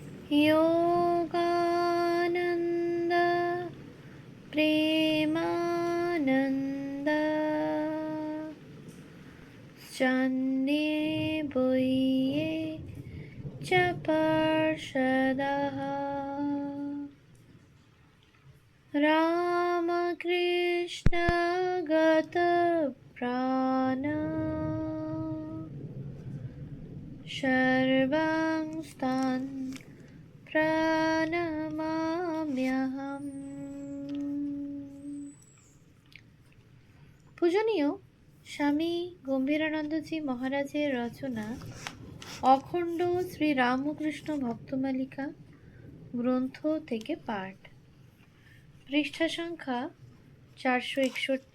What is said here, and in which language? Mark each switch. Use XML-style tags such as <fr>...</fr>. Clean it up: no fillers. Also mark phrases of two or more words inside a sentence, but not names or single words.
<sa>योगानन्द प्रेमानन्द चन्दे बोह्ये च पार्षदः रामकृष्ण गतप्राण सर्वंस्तान् প্রণমাম্যহম।</sa> <bn>পূজনীয় স্বামী গম্ভীরানন্দজি মহারাজের রচনা অখণ্ড শ্রী রামকৃষ্ণ ভক্তমালিকা গ্রন্থ থেকে পাঠ, পৃষ্ঠা সংখ্যা 461।</bn>